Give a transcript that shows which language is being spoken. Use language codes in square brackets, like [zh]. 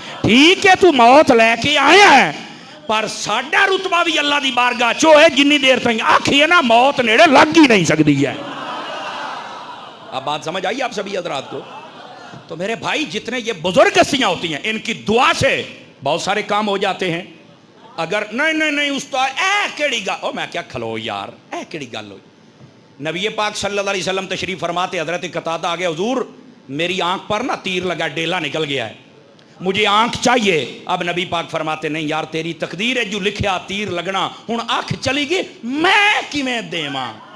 [pa] ٹھیک ہے تو موت لے کے آیا ہے, پر ساڑھا رتبہ بھی اللہ دی بارگاہ چو ہے جنی دیر تک آکھیے نا موت نیڑے لگ ہی نہیں سکتی ہے. [ur] اب بات سمجھ آئی آپ سبھی حضرات کو؟ تو میرے بھائی جتنے یہ بزرگ ہستیاں ہوتی ہیں ان کی دعا سے بہت سارے کام ہو جاتے ہیں. [pa] اگر نہیں استاد اے کیڑی گل, او میں کیا کھلو یار, اے کیڑی گل ہوئی. [ur] نبی پاک صلی اللہ علیہ وسلم تشریف فرماتے, حضرت قتادہ آگے, حضور میری آنکھ پر نا تیر لگا, ڈیلا نکل گیا ہے, مجھے آنکھ چاہیے. اب نبی پاک فرماتے نہیں یار تیری تقدیر ہے جو لکھیا تیر لگنا, [pa] ہن آنکھ چلی گئی میں کیویں دیواں.